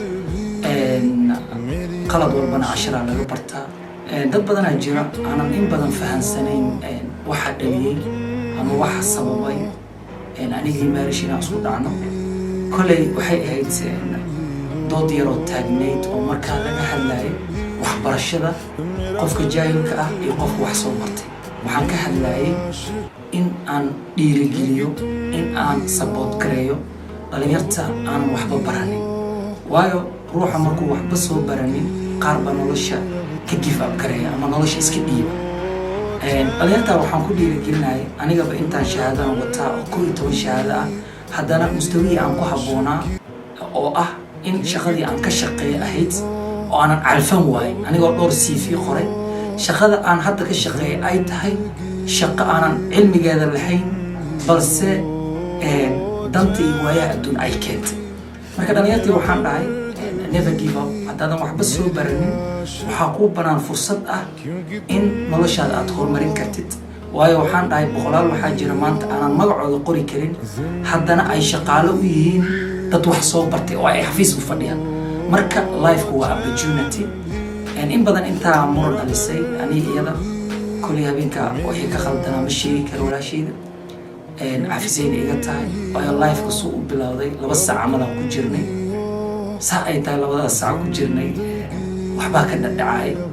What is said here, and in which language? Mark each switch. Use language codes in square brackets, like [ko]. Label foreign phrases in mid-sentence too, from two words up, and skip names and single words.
[so] qalad walbana casharaa laga bartaa dad badanaa jira aanan in badan fahansanayn waxa dhaliyey ama waxa sababay anigii Mariish inaan isku dhacno koley waxay ahayd dood yaroo taagnayd oo markaa laga hadlayay waxbarashada qofka jaahilka ah iyo qofka wax soo bartay waxaan ka hadlayay in aan dhiirigeliyo in aan support gareeyo dhalinyarta aan waxba baranin waayo ruuxa markuu waxba soo baranin qaar baa nolosha ka [en] give up [so] gareeya ama nolosha iska dhiiba dhalinyarta waxaan ku dhiirigelinayay anigaba intaan shahaadana wataa oo 11 shahaado ah haddana mustawii aan ku habboonaa oo ah in shaqadii aan ka shaqeeyo ahayd oo aanan calfan waayin anigoo dhowr CV qoray shaqada aan hadda ka shaqeeyo ay tahay shaqo aanan cilmigeeda lahayn balse danta iyo waayaha adduun ay keentay marka dhalinyartii waxaan dhahay [en] never give up [so] haddaadan waxba soo baranin waxaa kuu banaan fursad ah in noloshaada aad horumarin kartid waayo waxaan dhahay boqolaal waxaa jira maanta aanan magacooda qori karin haddana ay shaqaalo u yihiin dad wax soo bartay oo ay xafiis u fadhiyaan marka life-ku waa opportunity in badan intaa muran dhalisay aniga iyada koley habeenka wixii ka khaldanaa ma sheegi karo walaashayda cafisayna iga tahay waayo life-ka suu u bilowday 2 saac camadaan ku jirnay saa ay tahay 2 saac ku jirnay waxbaa ka dhadhacay